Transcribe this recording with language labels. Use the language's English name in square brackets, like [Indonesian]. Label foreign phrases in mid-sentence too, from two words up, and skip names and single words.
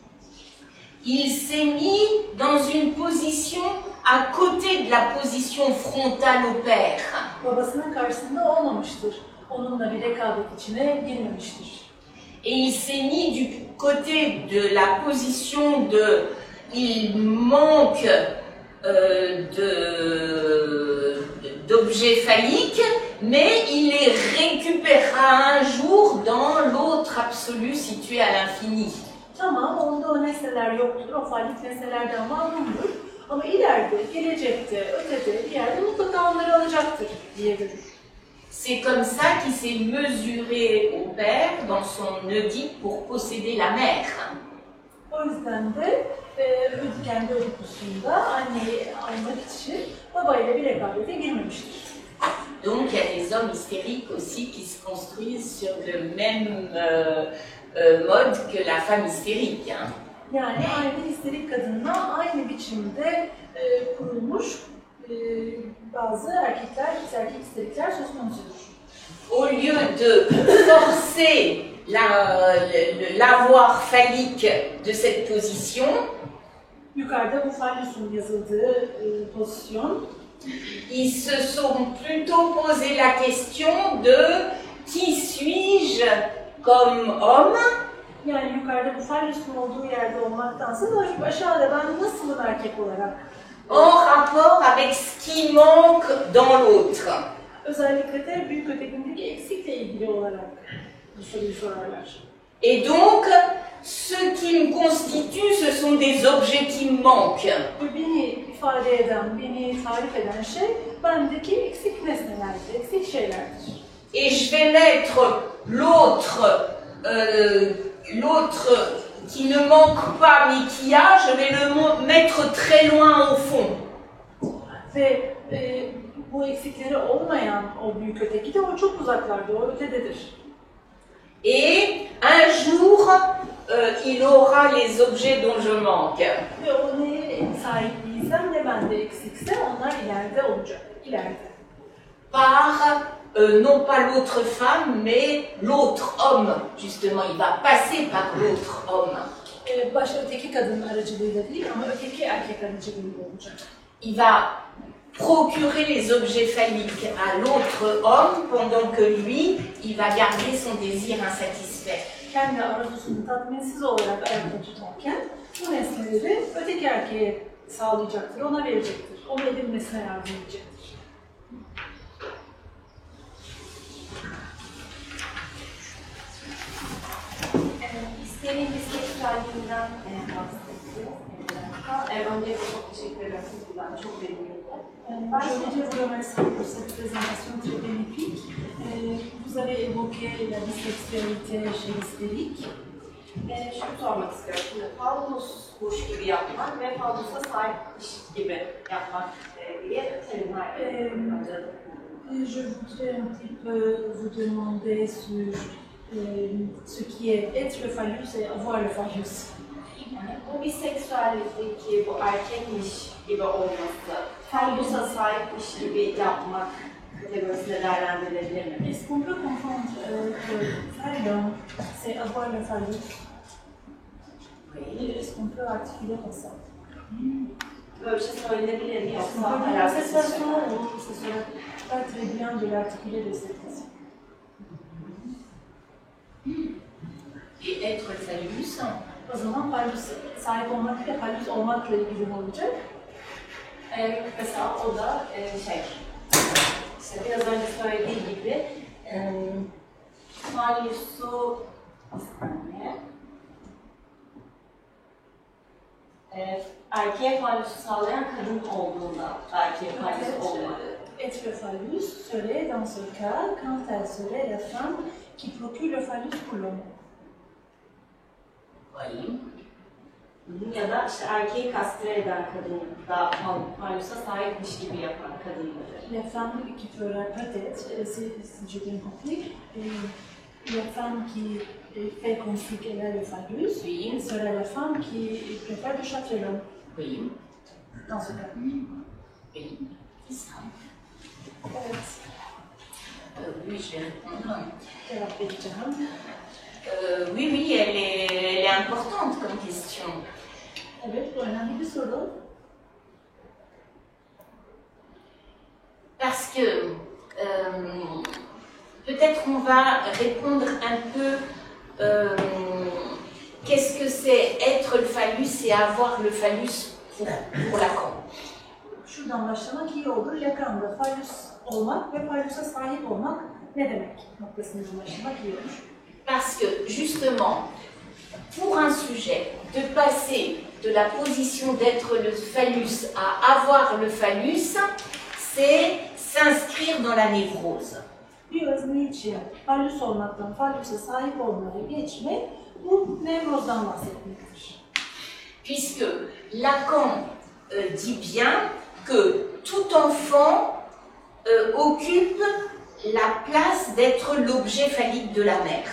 [French] Il s'est mis dans une position à côté de la position frontale au père. [Turkish] Babasının karşısında olmamıştır. Onunla bir rekabet içine girmemiştir. [French] Et il s'est mis du côté de la position de il manque d'objets phalliques, mais il les récupérera un jour dans l'autre absolu situé à l'infini. [Turkish] Tamam, onda o nesneler yoktur, o fallik nesnelerden mahrumdur. Ama ileride, gelecekte, ötede bir yerde mutlaka onları alacaktır diye görür. [French] C'est comme ça qu'il s'est mesuré au père dans son Oedipe pour posséder la mère. [Turkish] O yüzden de kendi Ödipus'unda anneyi almak için babayla bir rekabete girmemiştir. [French] Donc il y a des hommes hystériques aussi qui se construisent sur le même mode que la femme hystérique. Hein. [Turkish] Yani aynı histerik kadınla aynı biçimde kurulmuş bazı erkek histerikler söz konusudur. [French] Au lieu de forcer l'avoir phallique de cette position, [Turkish] Yukarıda bu fallusun yazıldığı pozisyon, [French] ils se sont plutôt posé la question de qui suis-je comme homme? [Turkish] yani yukarıda bu fallusun olduğu yerde olmaktansa aşağıda ben nasılım erkek olarak? [French] En rapport avec ce qui manque dans l'autre. [Turkish] Özellikle de büyük ötekindeki eksikle ilgili olarak bu soruyu sorarlar. [French] Et donc, ce qui me constitue, ce sont des objets qui me manquent. [Turkish] Beni ifade eden, beni tarif eden şey bendeki eksik nesnelerdir, eksik şeylerdir. [French] Et je vais mettre l'autre qui ne manque pas mais qui a, je vais le mettre très loin au fond. [Turkish] Ve bu eksikleri olmayan o büyük öteki de o çok uzaklarda, o ötededir. [French] Et un jour, il aura les objets dont je manque. [Turkish] Ve o neye sahip değilsem, ne bende eksikse onlar ileride olacak, ileride. [French] Par, non pas l'autre femme, mais l'autre homme, justement. Il va passer par l'autre homme. [Turkish] Başta öteki kadın aracılığıyla değil ama öteki erkek aracılığıyla olacak. [French] Il va procurer les objets phalliques à l'autre homme pendant que lui, il va garder son désir insatisfait. [Turkish] Kendi arzusunu tatminsiz olarak ayakta tutarken bu nesneleri öteki erkeğe sağlayacaktır, ona verecektir. Onu edinmesine yardım edecektir. İsteğin bisikletlerliğinden bahsettiniz. Öncelikle çok teşekkür ederim. Sizden çok verimliydi. [French] Je voudrais vous remercier pour cette présentation très bénéfique. Vous avez évoqué la bisexualité chez l'hystérique. [Turkish] Şunu sormak istiyorum. Şimdi fallusmuş gibi yapmak ve fallusa sahipmiş gibi yapmak diye terimler önceden. [French] Je voudrais un petit peu vous demander sur ce qui est être le phallus et avoir le phallus. [Turkish] Yani bu biseksüellikteki bu erkekmiş gibi olması, fallusa sahipmiş gibi yapmak kategorisinde değerlendirilebilir mi? [French] Est-ce qu'on peut confondre que faire l'homme, c'est avoir le phallus? Oui. Est-ce qu'on peut articuler comme ça? [Turkish] Böyle bir şey söylenebilir mi? [French] Est-ce qu'on [Turkish] Yoksa [French] peut dire de cette [Turkish] alakasız [French] façon [Turkish] şeyler? [French] ou ce serait pas très bien de l'articuler de cette façon? Et être phallus, [Turkish] O zaman phallus sahip olmak ile phallus olmakla ilgili mi olacak? Mesela o da işte biraz önce söylediği gibi fallusu erkeğe fallusu sağlayan kadın olduğunda erkeğe fallusu olmalı. [French] Être le phallus serait dans ce cas quand elle serait la femme qui procure le phallus pour l'homme. [Turkish] Ya da işte erkeği kastre eden kadın da fallusa sahipmiş gibi yapan kadınları. [French] La femme qui fera peut-être, si j'ai bien compris, la femme qui fait comme si qu'elle a le phallus, oui, sera la femme qui préfère de châtrer l'homme. oui, Dans ce cas. oui, c'est ça. [Turkish] Evet. [French] Oui, je vais répondre. [Turkish] Cevap vereceğim. [French] Oui, oui, elle est importante comme question. [Turkish] Evet, bu önemli bir soru. [French] Parce que peut-être on va répondre un peu qu'est-ce que c'est être le phallus et avoir le phallus pour Lacan. [Turkish] Şuradan başlamak iyi olur. Lacan'da phallus olmak ve phallusa sahip olmak ne demek noktasından başlamak iyi olur. [French] Parce que justement, pour un sujet, de passer de la position d'être le phallus à avoir le phallus, c'est s'inscrire dans la névrose. [Turkish] Bir özne için phallus olmaktan phallusa sahip olmaya geçmek, bu nevrozdan bahsetmektir. [French] Puisque Lacan dit bien que tout enfant occupe la place d'être l'objet phallique de la mère.